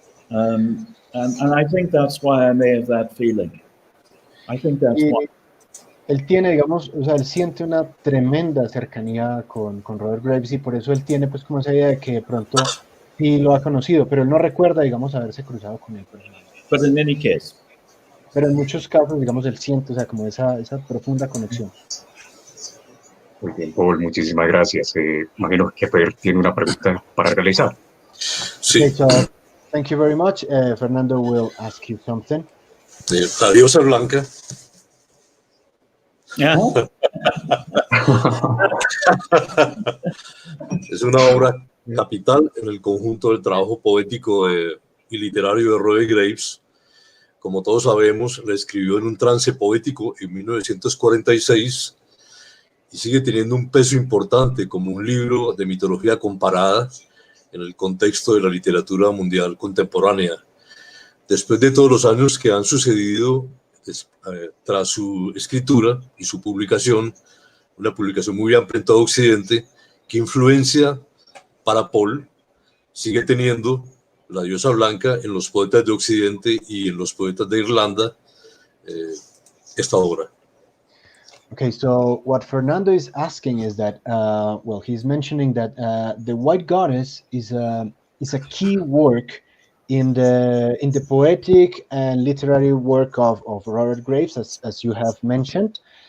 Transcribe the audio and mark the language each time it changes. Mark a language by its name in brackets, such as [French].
[English] And I think that's why I may have that feeling. I think that's why. [Spanish] él tiene, digamos, o sea, él siente una tremenda cercanía con Robert Graves y por eso él tiene pues como esa idea de que de pronto sí lo ha conocido, pero él no recuerda, digamos, haberse cruzado con él personalmente. [English] But in any case, [Spanish] Pero en muchos casos, digamos, él siente, o sea, como esa profunda conexión. Muy bien, Paul, muchísimas gracias. Imagino que Per tiene una pregunta para realizar. Sí, [English] Okay, so thank you very much. Fernando will ask you something. [Spanish] La diosa blanca yeah, es una obra capital en el conjunto del trabajo poético y literario de Robert Graves. Como todos sabemos, la escribió en un trance poético en 1946 y sigue teniendo un peso importante como un libro de mitología comparada en el contexto de la literatura mundial contemporánea. Después de todos los años que han sucedido tras su escritura y su publicación, una publicación muy amplia en todo Occidente, ¿qué influencia para Paul sigue teniendo la diosa blanca en los poetas de Occidente y en los poetas de Irlanda esta obra? [English] Okay, so what Fernando is asking is that, well, he's mentioning that the White Goddess is a key work in the poetic and literary work of Robert Graves, as you have mentioned.